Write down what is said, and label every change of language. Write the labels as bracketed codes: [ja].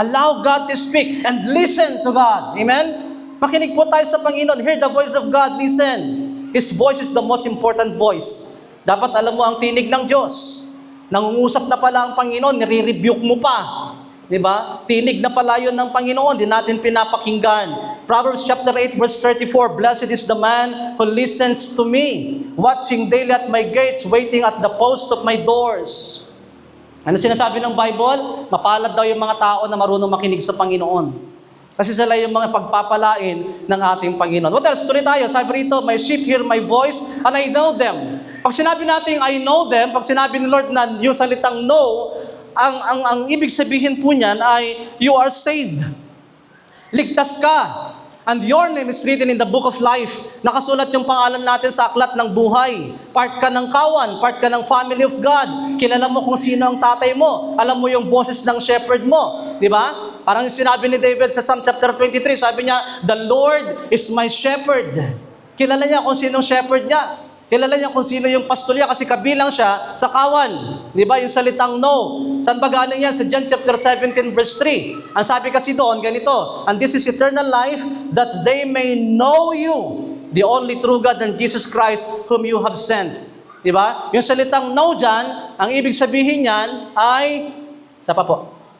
[en] Allow God to speak and listen to God. Amen? [tl] Makinig po tayo sa Panginoon. [en] Hear the voice of God. Listen. His voice is the most important voice. [tl] Dapat alam mo ang tinig ng Diyos. Nangungusap na pala ang Panginoon, nire-rebuke mo pa. Diba? Tinig na pala yun ng Panginoon, di natin pinapakinggan. [en] Proverbs chapter 8 verse 34, blessed is the man who listens to me, watching daily at my gates, waiting at the posts of my doors. [tl] Ano sinasabi ng Bible? Mapalad daw yung mga tao na marunong makinig sa Panginoon. Kasi sila yung mga pagpapalain ng ating Panginoon. [en] What else? [tl] Tuloy tayo. Sabi rito, [en] my sheep hear my voice and I know them. [tl] Pag sinabi natin I know them, pag sinabi ni Lord na yung salitang know, ang ibig sabihin po niyan ay [en] you are saved. [tl] Ligtas ka. [en] And your name is written in the book of life. [tl] Nakasulat yung pangalan natin sa aklat ng buhay. Part ka ng kawan, part ka ng family of God. Kilala mo kung sino ang tatay mo. Alam mo yung boses ng shepherd mo. Di ba? Parang yung sinabi ni David sa Psalm chapter 23, sabi niya, [en] the Lord is my shepherd. [tl] Kilala niya kung sino ang shepherd niya. Kilala niya kung sino yung pastor niya kasi kabilang siya sa kawan. Di ba? Yung salitang no. Saan ba galing yan? Sa John chapter 17 verse 3. Ang sabi kasi doon, ganito, [en] and this is eternal life, that they may know you, the only true God and Jesus Christ whom you have sent. [tl] Di ba? Yung salitang know dyan, ang ibig sabihin niyan ay, sa pa po.